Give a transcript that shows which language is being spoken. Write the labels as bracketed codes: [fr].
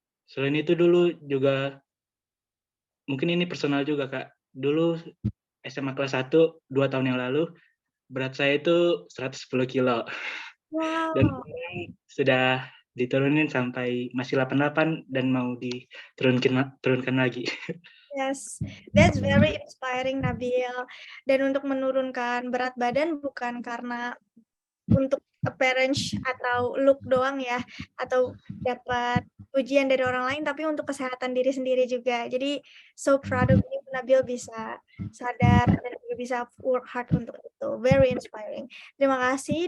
[id] Selain itu dulu juga, mungkin ini personal juga Kak, dulu SMA kelas 1, 2 tahun yang lalu, berat saya itu 110 kilo. Wow. Dan sudah diturunin sampai masih 88 dan mau diturunkan lagi. [en] Yes, that's very inspiring Nabil. [id] Dan untuk menurunkan berat badan bukan karena untuk appearance atau look doang ya, atau dapat pujian dari orang lain, tapi untuk kesehatan diri sendiri juga. Jadi [en] so proud of you [id] Nabil bisa sadar dan juga bisa work hard untuk itu. [en] Very inspiring. [id] Terima kasih.